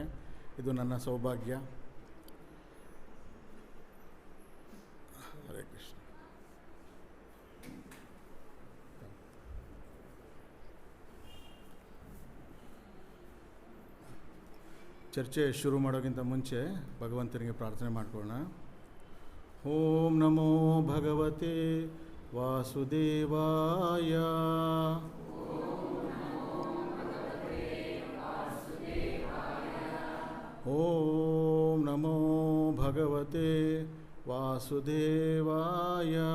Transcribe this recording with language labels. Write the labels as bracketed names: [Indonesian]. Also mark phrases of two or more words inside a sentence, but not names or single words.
[Kannada] ಇದು ನನ್ನ ಸೌಭಾಗ್ಯ. [Sanskrit] ಹರೇ ಕೃಷ್ಣ. [Kannada] ಚರ್ಚೆ ಶುರು ಮಾಡೋಕ್ಕಿಂತ ಮುಂಚೆ ಭಗವಂತನಿಗೆ ಪ್ರಾರ್ಥನೆ ಮಾಡ್ಕೊಳ್ಳೋಣ. [Sanskrit] ಓಂ ನಮೋ ಭಗವತೆ ವಾಸುದೇವಾಯ. ಓಂ ನಮೋ ಭಗವತೆ ವಾಸುದೇವಾಯ.